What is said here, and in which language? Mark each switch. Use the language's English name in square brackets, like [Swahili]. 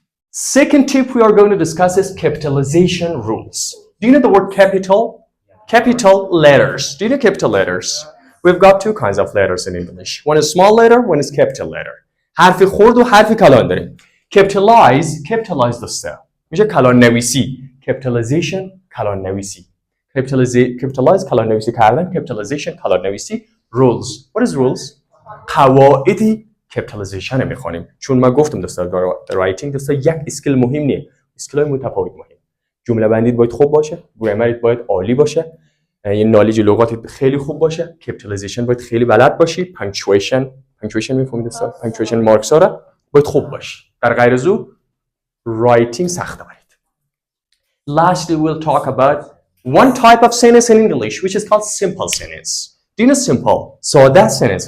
[English] Second tip we are going to discuss is capitalization rules. Do you know the word capital? Capital letters. Do you know capital letters? We've got two kinds of letters in English. One is small letter, one is capital letter. [Persian] حرف خرد و حرف کلان داریم. Capitalize دوسته. میشه کلان نویسی. Capitalization کلان نویسی. Capitalize کلان نویسی کردن. [English] Capitalization کلان نویسی. Rules. What is rules? [Persian] قواعد capitalization میخوانیم. چون من گفتم دوستا writing دوستا یک اسکیل مهمیه. اسکیل‌های متفاوت مهم. جمله بندیت باید خوب باشه. گرامریت باید عالی باشه. یه نالج لغاتی خیلی خوب باشه. کپیتالیزیشن باید خیلی بلد باشی. پانکچویشن میفهمید دوستا؟ پانکچویشن مارکس ها باید خوب باشی. در غیر از او writing سخته برید. [English] Lastly we'll talk about one type of sentence in English which is called simple sentence. Do you know simple? ساده sentence.